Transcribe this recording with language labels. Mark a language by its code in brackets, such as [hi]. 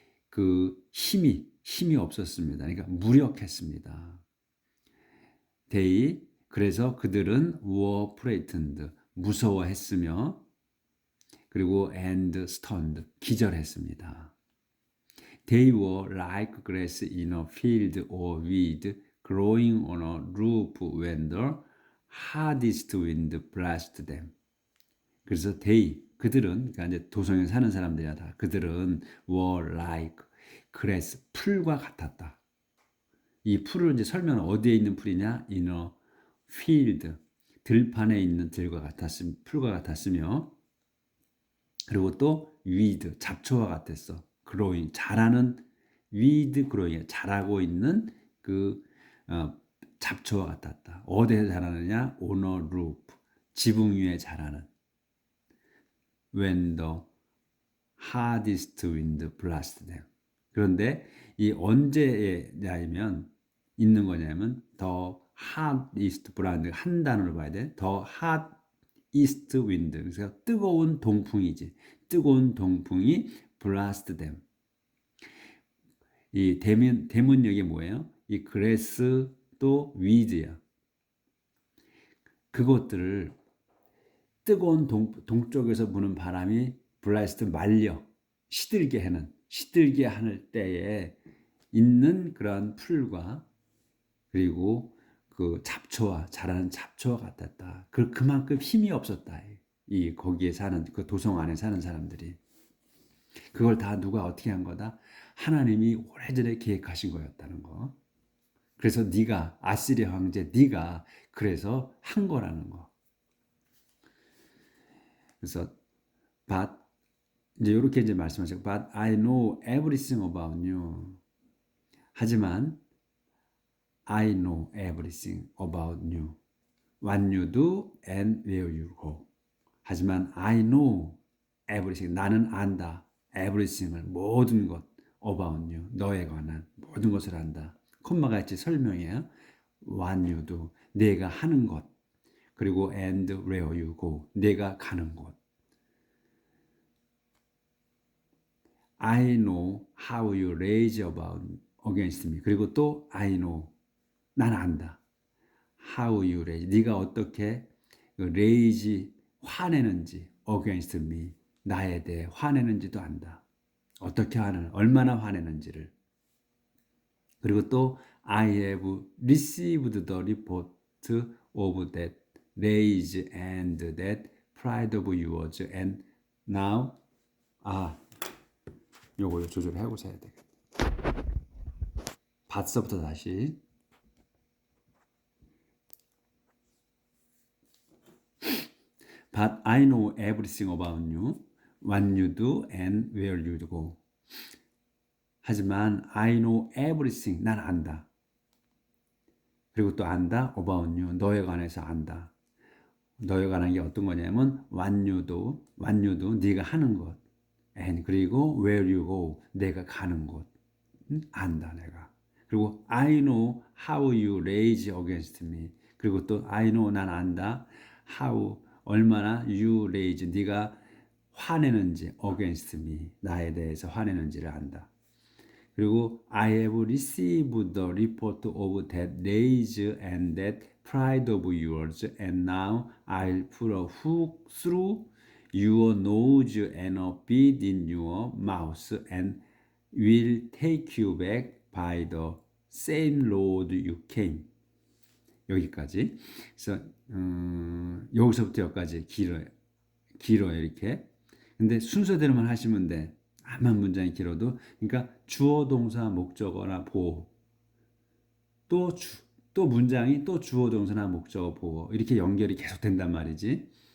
[ko] 그 힘이 없었습니다. 그러니까 무력했습니다. 그래서 그들은 [en] were frightened, [ko] 무서워했으며, 그리고 [en] and stunned, [ko] 기절했습니다. [en] They were like grass in a field or weed growing on a roof when the hardest wind blasted them. [ko] 그래서 그들은, 그러니까 이제 도성에 사는 사람들이야 다. 그들은 [en] were like grass, [ko] 풀과 같았다. 이 풀을 이제 설명 어디에 있는 풀이냐? [en] In a field, [ko] 들판에 있는 풀과 같았으며, 그리고 또 weed, 잡초와 같았어. growing, 자라는 [en] weed growing, [ko] 자라고 있는 그 잡초와 같았다. 어디에 자라느냐? [en] On a roof, [ko] 지붕 위에 자라는. [en] When the hardest wind blasted them. [ko] 그런데 이 언제냐면 있는 거냐면 [en] the hardest blast, [ko] 한 단어로 봐야 돼. [en] the hardest wind, [ko] 그래서 뜨거운 동풍이지. 뜨거운 동풍이 [en] blast them. [ko] 이 대문역이 뭐예요? 이 grass 또 weed야. 그것들을 뜨거운 동쪽에서 부는 바람이 blast, 말려 시들게 하는 때에 있는 그런 풀과 그리고 그 자라는 잡초와 같았다. 그만큼 힘이 없었다. 거기에 사는 그 도성 안에 사는 사람들이. 그걸 다 누가 어떻게 한 거다? 하나님이 오래전에 계획하신 거였다는 거. 그래서 아시리아 황제 네가 그래서 한 거라는 거. 그래서 이제 이렇게 이제 말씀하시고, [en] but I know everything about you. [ko] 하지만 [en] I know everything about you. What you do and where you go. [ko] 하지만 [en] I know everything. [ko] 나는 안다. everything을, 모든 것. [en] about you. [ko] 너에 관한 모든 것을 안다. 콤마가 있지 설명이에요. [en] what you do. [ko] 내가 하는 것. 그리고 [en] and where you go. [ko] 내가 가는 곳. [en] I know how you rage against me. [ko] 그리고 또 [en] I know. [ko] 난 안다. [en] How you rage. [ko] 네가 어떻게 rage, 화내는지 [en] against me. [ko] 나에 대해 화내는지도 안다. 어떻게 얼마나 화내는지를. [en] 그리고 또 I have received the report of that rage and that pride of yours and now [ko] 요거 조절하고 해야 되겠다. 밭서부터 다시. [en] But I know everything about you, what you do and where you go. [ko] 하지만 [en] I know everything, [ko] 난 안다. 그리고 또 안다, [en] about you, [ko] 너에 관해서 안다. 너에 관한 게 어떤 거냐면 [en] what you do, [ko] 네가 하는 것, and 그리고 [en] where you go [ko] 내가 가는 곳 안다 내가. [en] 그리고 I know how you rage against me. [ko] 그리고 또 [en] I know [ko] 난 안다 how 얼마나 [en] you rage [ko] 네가 화내는지 [en] against me [ko] 나에 대해서 화내는지를 안다. [en] 그리고 I have received the report of that rage and that pride of yours, and now I'll put a hook through your nose and a bit in your mouth, and will take you back by the same road you came. [ko] 여기까지. 그래서 여기서부터 여기까지 길어요 이렇게. 근데 순서대로만 하시면 돼. 암만 문장이 길어도. 그러니까 주어 동사 목적어나 보어 또 문장이 또 주어 동사나 목적어 보어 이렇게 연결이 계속 된단 말이지.